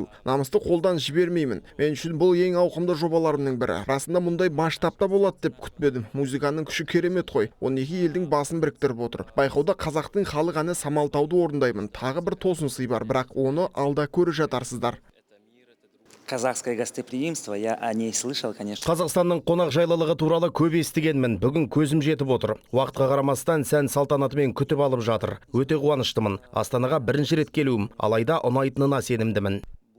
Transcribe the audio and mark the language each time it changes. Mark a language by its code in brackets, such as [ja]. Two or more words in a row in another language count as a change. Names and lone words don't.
[kk] Намысты қолдан жібермеймін. Мен үшін бұл ең ауқымды жобаларымның бірі. Расында мұндай масштабта болады деп күтпедім. Музыканың күші керемет қой. 12 елдің басын біріктіріп отыр. Байқауда қазақтың халық әні Самалтауды орындаймын. Тағы бір тосын сый бар, бірақ оны алда көріп жатарсыздар. [ru] Казахское гостеприимство, я о ней слышал, конечно. [kk] Қазақстанның қонақ жайлылығы туралы көп естігенмін. Бүгін көзім жетіп отыр. Уақытқа қарамастан сән салтанатымен күтіп алып жатыр. Өте қуаныштымын. Астанаға бірінші рет келуім, алайда ұнайтынына сенімдімін.